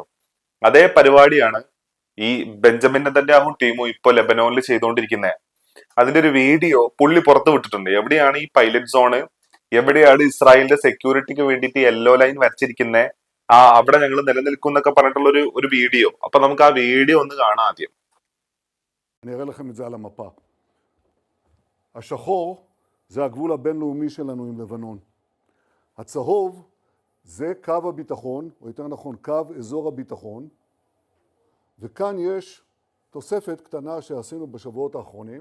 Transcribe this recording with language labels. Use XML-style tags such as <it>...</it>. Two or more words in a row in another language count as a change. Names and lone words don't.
<ml>അതേ പരിപാടിയാണ് ഈ ബെഞ്ചമിൻ നെതന്യാഹു ടീമും ഇപ്പൊ ലെബനോനിൽ ചെയ്തുകൊണ്ടിരിക്കുന്നത്. അതിന്റെ ഒരു വീഡിയോ പുള്ളി പുറത്തു വിട്ടിട്ടുണ്ട്. എവിടെയാണ് ഈ</ml> <en>pilot zone,</en> <ml>എവിടെയാണ് ഇസ്രായേലിന്റെ സെക്യൂരിറ്റിക്ക് വേണ്ടിയിട്ട്</ml> <en>yellow line</en> <ml>വരച്ചിരിക്കുന്നത്, അവിടെ ഞങ്ങൾ നിലനിൽക്കും എന്നൊക്കെ പറഞ്ഞിട്ടുള്ള ഒരു വീഡിയോ. അപ്പൊ നമുക്ക് ആ വീഡിയോ ഒന്ന് കാണാം ആദ്യം.</ml> <he>אני אראה לכם את זה על המפה. השחור זה הגבול הבינלאומי שלנו עם לבנון. הצהוב זה קו הביטחון, או יותר נכון קו אזור הביטחון, וכאן יש תוספת קטנה שעשינו בשבועות האחרונים.</he>